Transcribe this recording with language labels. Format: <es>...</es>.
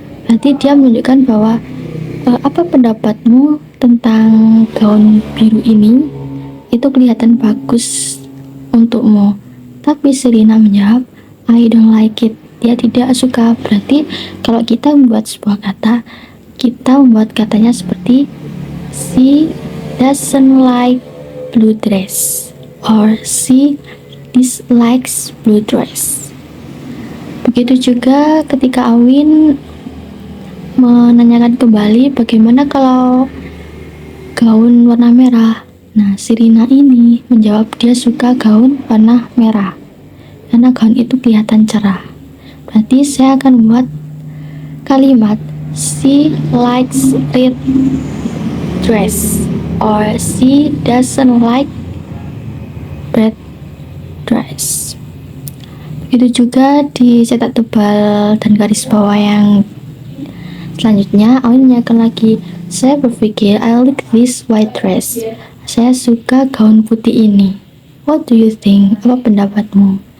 <id>Berarti dia menunjukkan bahwa apa pendapatmu tentang gaun biru ini? Itu kelihatan bagus untukmu. Tapi Serena menjawab,</id> <en>I don't like it.</en> <id>Dia tidak suka. Berarti kalau kita membuat sebuah kata, kita membuat katanya seperti</id> <en>she doesn't like blue dress</en> <id>or she dislikes blue dress. Begitu juga ketika Awin menanyakan kembali bagaimana kalau gaun warna merah. Nah, Serena ini menjawab dia suka gaun warna merah karena gaun itu kelihatan cerah. Berarti saya akan buat kalimat</id> <en>she likes red dress</en> <id>or she doesn't like red dress. Begitu juga di cetak tebal dan garis bawah yang selanjutnya, Awin menanyakan lagi, saya berpikir</id> <en>I like this white dress.</en> <id>Saya suka gaun putih ini.</id> <en>What do you think?</en> <id>Apa pendapatmu?</id>